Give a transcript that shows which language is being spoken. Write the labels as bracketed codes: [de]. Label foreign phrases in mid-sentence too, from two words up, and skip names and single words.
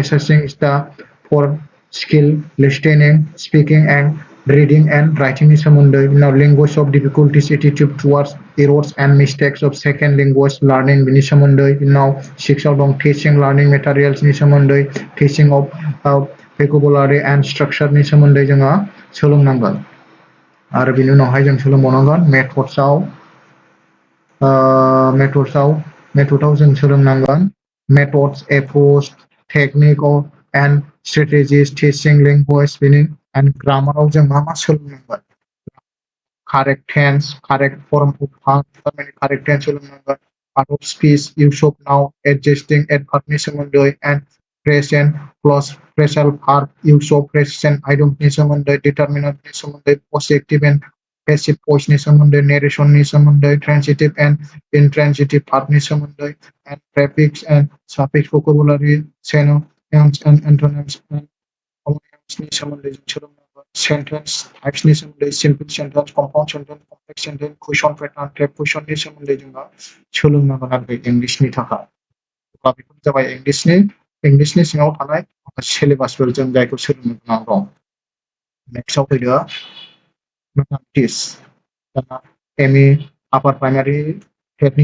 [en] assessing the four skill listening speaking and reading and writing [brx] सोमोन्दै बिनाव [en] language of difficulties attitude towards errors and mistakes of second language learning [brx] बिनि सोमोन्दै बिनाव 6आव दं [en] teaching learning materials सोमोन्दै teaching of vocabulary and structure [brx] सोमोन्दै जोङो सोलोंनांगोन आरो बिनि उनावहाय जों सोलोंबावनांगोन मेथडआव जों सोलोंनांगोन [en] methods approach technique and strategies teaching language [brx] बेनि एन्ड ग्रामाराव जों मा सोलोंनांगोन correct [en] tense, correct form of verb, correct tense सोलोंनांगोन part of speech, use of noun, adjusting adverbनि सोमोन्दै and present plus phrasal verb, use of present itemनि सोमोन्दै determinantनि सोमोन्दै possessive and passive voiceनि सोमोन्दै narrationनि सोमोन्दै transitive and intransitive verbनि सोमोन्दै and prefix and suffix vocabulary synonyms and antonyms and homonyms [brx] सोमोन्दै जों सोलोंनांगोन [en] sentence types [brx] नि सोमोन्दै [en] simple sentence compound sentence complex sentence question pattern [brx] prepositionनि सोमोन्दै जोङो सोलोंनांगोन आरो इंलिशनि थाखाय अब्ला बेफोर जाबाय इंलिशनि सिङाव थानाय सिलेबासफोर जों जायखौ सोलोंनो गोनां दं नेक्स्टआव फैदो मेथामेटिक्स दाना एमइ आपार [en] primary TET